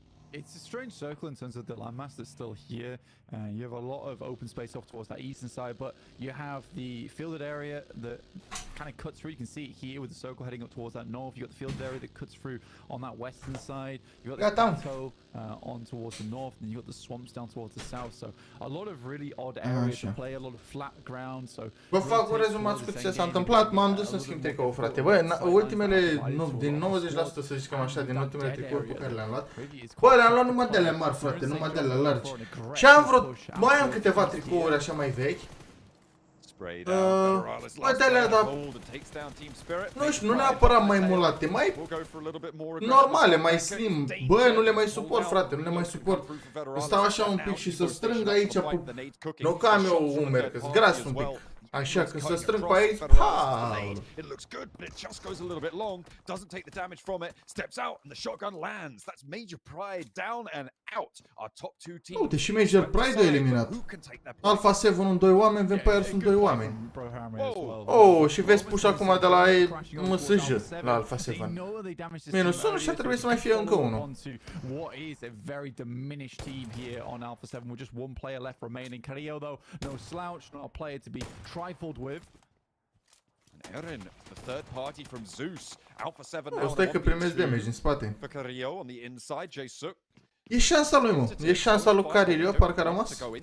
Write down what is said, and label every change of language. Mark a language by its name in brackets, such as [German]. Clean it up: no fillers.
[English] It's a strange circle in terms of the landmass that's still here. You have a lot of open space off towards that eastern side, but you have the fielded area that kind of cuts through. You can see it here with the circle heading up towards that north. You've got the fielded area that cuts through on that western side. You've got the plateau on towards the north, and you've got the swamps down towards the south. So a lot of really odd areas to play, a lot of flat ground. So [Romanian] vă fac un rezumat cu ce s-a întâmplat. M-am dus să schimb tricou, frate. Bă, ultimele, din 90% să zicem așa, din ultimele tricouri pe care le-am luat, bă, le-am luat numai de alea mari, frate, numai de alea largi. Și am vreo, mai am câteva tricouri așa mai vechi. Bă, de alea, dar nu știu, nu neapărat mai mulate, mai normale, mai slim. Bă, nu le mai suport, frate, nu le mai suport. Stau așa un pic și să strâng aici, nu că am eu umeri, că-s gras un pic. Așa, când să strâng pe aici, [English] It looks good, but it just goes a little bit long. Doesn't take the damage from it. Steps out, and the shotgun lands. That's Major Pride down and out. Our top 2 teams. [Romanian] Uite, și Major Pride a eliminat. Alpha 7 în 2 oameni, Vampire sunt 2 oameni. Oh, și vezi push acum de la MSJ la Alpha 7. Minus 1 și trebuie să mai fie încă unul. [English] What is a very diminished team here on Alpha 7 with just 1 player left remaining. Carrillo, though, no slouch, not a player to be trifled with. Erin, the third party from Zeus. Alpha 7 now. [Romanian] O, stai că primesc damage în spate. [English] For Carrillo on the inside, J-Suk. [Romanian] E șansa lui, mă. E șansa lui Carrillo, parcă a rămas.